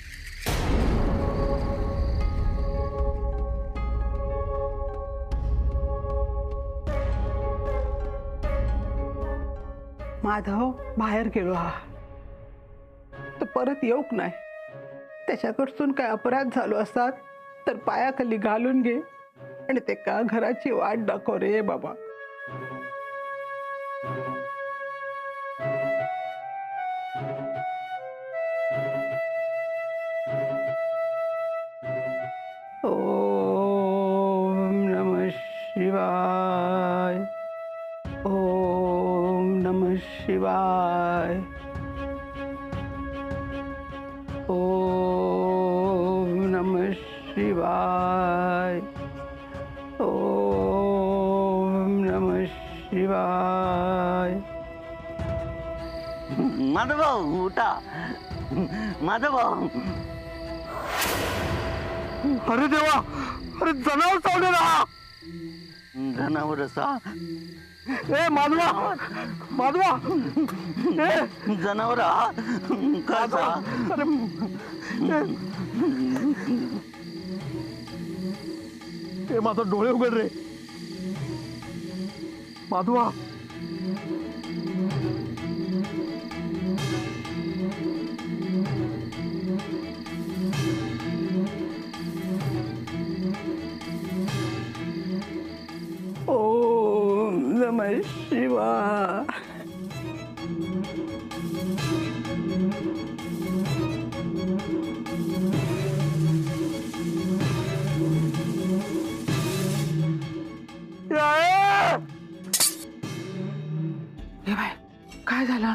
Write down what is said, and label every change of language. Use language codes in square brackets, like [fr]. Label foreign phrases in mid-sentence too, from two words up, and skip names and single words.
[mr] माधव बाहेर गेलो हा, तर परत येऊक नाही. त्याच्याकडसून काय अपराध झालो असतात तर पायाखाली घालून घे आणि ते का घराची वाट दाखव रे बाबा. [sa] ओम नमः शिवाय. ओम नमः शिवाय. ओम नमः शिवाय. ओम नमः शिवाय. [mr] माधव भाऊ उठा. माधव भाऊ अरे देवा, अरे जनावर चावले ना. जनावर असा. ए माधवा, माधवा, ए जनावर कसा. अरे ए माझा डोळे उघड रे माधवा. [sa] ओम नमः शिवाय. [mr] हे बाय काय झालं?